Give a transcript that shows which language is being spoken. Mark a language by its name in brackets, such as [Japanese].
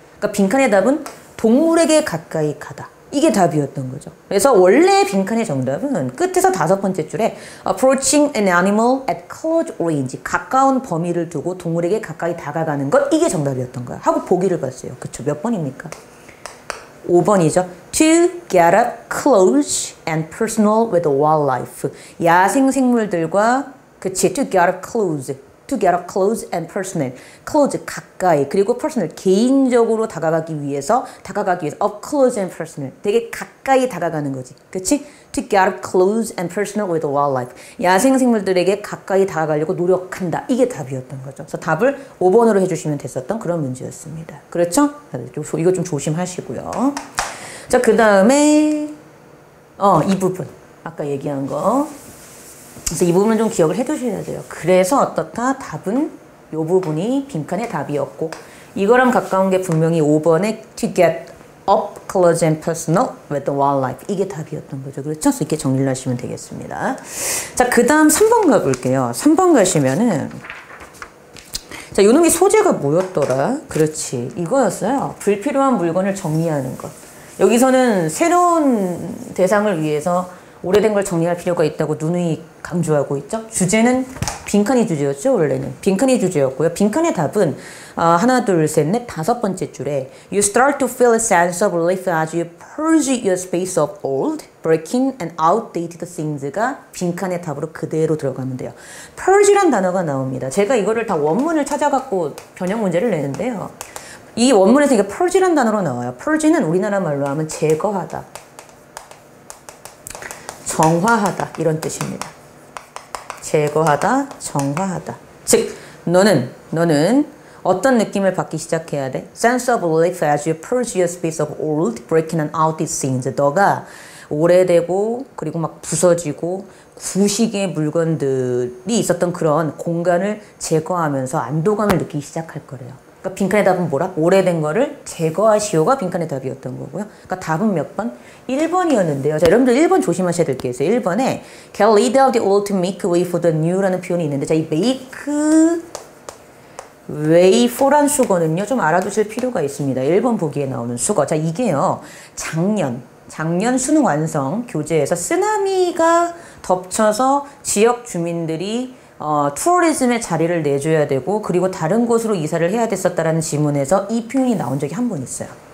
[Korean] 그러니까 빈칸의 답은 동물에게 가까이 가다. 이게 답이었던 거죠. 그래서 원래 빈칸의 정답은 끝에서 다섯 번째 줄에 [English] approaching an animal at close range. [Korean] 가까운 범위를 두고 동물에게 가까이 다가가는 것. 이게 정답이었던 거야. 하고 보기를 봤어요. 그쵸? 몇 번입니까? 5번이죠. [English] To get up close and personal with wildlife. [Korean] 야생 생물들과 그치? [English] To get up close. To get up close and personal. close, 가까이. 그리고 personal, [Korean] 개인적으로 다가가기 위해서 [English] up close and personal. [Korean] 되게 가까이 다가가는 거지. 그치? [English] To get up close and personal with wildlife. [Korean] 야생 생물들에게 가까이 다가가려고 노력한다. 이게 답이었던 거죠. 그래서 답을 5번으로 해주시면 됐었던 그런 문제였습니다. 그렇죠? 이거 좀 조심하시고요. 자, 그 다음에 이 부분. 아까 얘기한 거. 그래서 이 부분은 좀 기억을 해두셔야 돼요. 그래서 어떻다? 답은 이 부분이 빈칸의 답이었고 이거랑 가까운 게 분명히 5번에 [English] to get up close and personal with the wildlife. [Korean] 이게 답이었던 거죠. 그렇죠? 그래서 이렇게 정리를 하시면 되겠습니다. 자, 그 다음 3번 가볼게요. 3번 가시면은 자, 요놈이 소재가 뭐였더라? 그렇지. 이거였어요. 불필요한 물건을 정리하는 것. 여기서는 새로운 대상을 위해서 오래된 걸 정리할 필요가 있다고 누누이 강조하고 있죠. 주제는 빈칸이 주제였죠. 원래는 빈칸이 주제였고요. 빈칸의 답은 하나, 둘, 셋, 넷, 다섯 번째 줄에 [English] You start to feel a sense of relief as you purge your space of old, breaking and outdated things [Korean] 가 빈칸의 답으로 그대로 들어가면 돼요. purge란 단어가 나옵니다. 제가 이거를 다 원문을 찾아갖고 변형 문제를 내는데요. 이 원문에서 이게 purge란 단어로 나와요. purge는 우리나라 말로 하면 제거하다. 정화하다 이런 뜻입니다. 제거하다, 정화하다. 즉 너는 어떤 느낌을 받기 시작해야 돼? [English] Sense of relief as you purge your space of old, breaking and outdated things. [Korean] 너가 오래되고 그리고 막 부서지고 구식의 물건들이 있었던 그런 공간을 제거하면서 안도감을 느끼기 시작할 거래요. 그러니까 빈칸의 답은 뭐라? 오래된 거를 제거하시오가 빈칸의 답이었던 거고요. 그러니까 답은 몇 번? 1번이었는데요. 자, 여러분들 1번 조심하셔야 될 게 있어요. 1번에 [English] get rid of the old to make way for the new [Korean] 라는 표현이 있는데 자, 이 make way for란 수거는요. 좀 알아두실 필요가 있습니다. 1번 보기에 나오는 수거. 자, 이게요. 작년 수능 완성 교재에서 쓰나미가 덮쳐서 지역 주민들이 투어리즘에 자리를 내줘야 되고 그리고 다른 곳으로 이사를 해야 됐었다라는 지문에서 이 표현이 나온 적이 한 번 있어요.